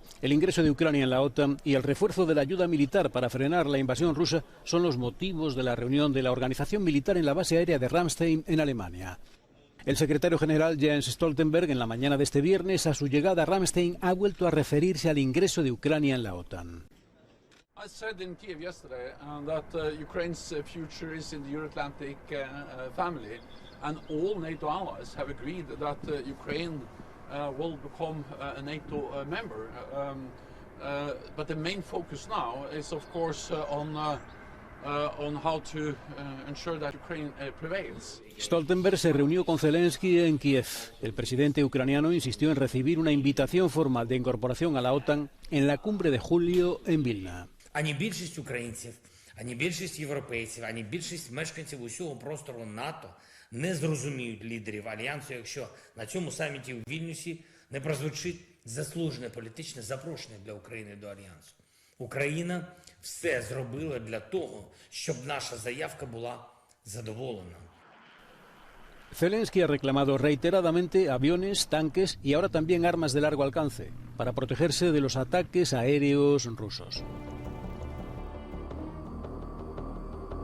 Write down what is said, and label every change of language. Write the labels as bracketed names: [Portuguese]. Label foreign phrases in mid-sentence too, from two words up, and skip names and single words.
[Spanish] El ingreso de Ucrania en la OTAN y el refuerzo de la ayuda militar para frenar la invasión rusa son los motivos de la reunión de la organización militar en la base aérea de Ramstein, en Alemania. El secretario general Jens Stoltenberg, en la mañana de este viernes, a su llegada a Ramstein, ha vuelto a referirse al ingreso de Ucrania en la OTAN. [English] I said in Kiev yesterday that Ukraine's future is in the Euro-Atlantic family, and all NATO allies have agreed that Ukraine will become a NATO member. But the main focus now is, of course, on how to ensure that Ukraine prevails. [Spanish] Stoltenberg se reunió con Zelensky en Kiev. El presidente ucraniano insistió en recibir una invitación formal de incorporación a la OTAN en la cumbre de julio en Vilna. [Ukrainian] Ані більшість українців, ані більшість європейців, ані більшість мешканців усього простору НАТО не зрозуміють лідерів Альянсу, якщо на цьому саміті у Вільнюсі не прозвучить заслужене політичне запрошення для України до Альянсу. Україна все зробила для того, щоб наша заявка була задоволена. [Spanish] Zelensky ha reclamado reiteradamente aviones, tanques y ahora también armas de largo alcance para protegerse de los ataques aéreos rusos.